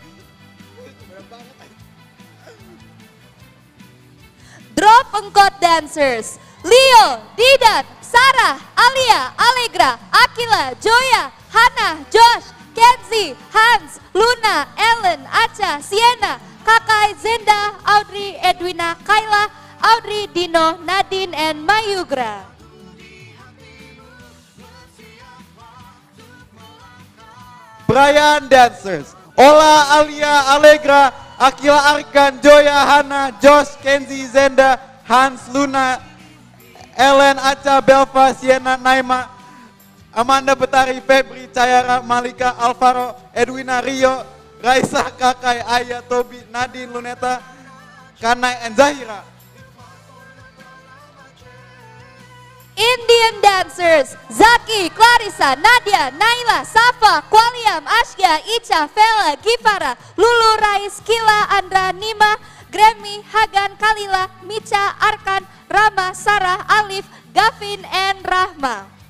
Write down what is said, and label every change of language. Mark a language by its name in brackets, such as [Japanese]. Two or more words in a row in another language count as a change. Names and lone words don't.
[English] Drop Engkot dancers, Leo, Didan, Sarah, Alia, Allegra, Akila, Joya, Hannah, Josh, Kenzie, Hans, Luna, Ellen, Acha, Sienna, Kakai, Zenda, Audrey, Edwina, Kayla, Audrey, Dino, Nadine, and Mayugra. Brian dancers, Ola, Alia, Allegra, Akila, Arkan, Joya, Hannah, Josh, Kenzie, Zenda, Hans, Luna, Ellen, Aca, Belva, Sienna, Naima, Amanda, Betari, Febri, Cayara, Malika, Alvaro, Edwina, Rio, Raisa, Kakai, Aya, Tobi, Nadine, Luneta, Kanai, and Zahira. Indian dancers, Zaki, Clarissa, Nadia, Naila, Safa, Kwaliam, Ashya, Ica, Vela, Gifara, Lulu, Rais, Kila, Andra, Nima, Grammy, Hagan, Kalila, Mica, Arkan, Rama, Sarah, Alif, Gavin, and Rahma.